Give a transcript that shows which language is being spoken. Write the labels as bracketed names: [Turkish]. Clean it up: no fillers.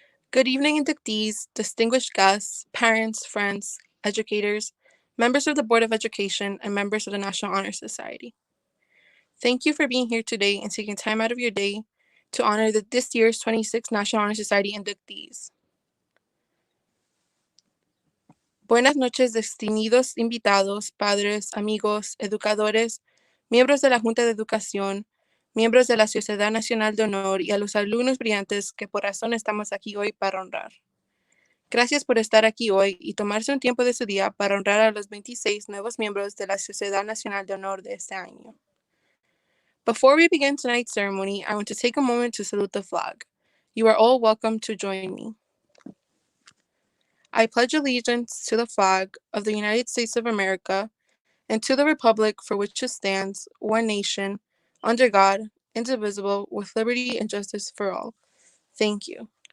[English] Good evening, inductees, distinguished guests, parents, friends, educators, members of the Board of Education, and members of the National Honor Society. Thank you for being here today and taking time out of your day to honor this year's 26 National Honor Society inductees. [Spanish] Buenas noches, distinguidos invitados, padres, amigos, educadores, miembros de la Junta de Educación, miembros de la Sociedad Nacional de Honor y a los alumnos brillantes que por razón estamos aquí hoy para honrar. Gracias por estar aquí hoy y tomarse un tiempo de su día para honrar a los 26 nuevos miembros de la Sociedad Nacional de Honor de este año. [English] Before we begin tonight's ceremony, I want to take a moment to salute the flag. You are all welcome to join me. I pledge allegiance to the flag of the United States of America and to the republic for which it stands, one nation, under God, indivisible, with liberty and justice for all. Thank you.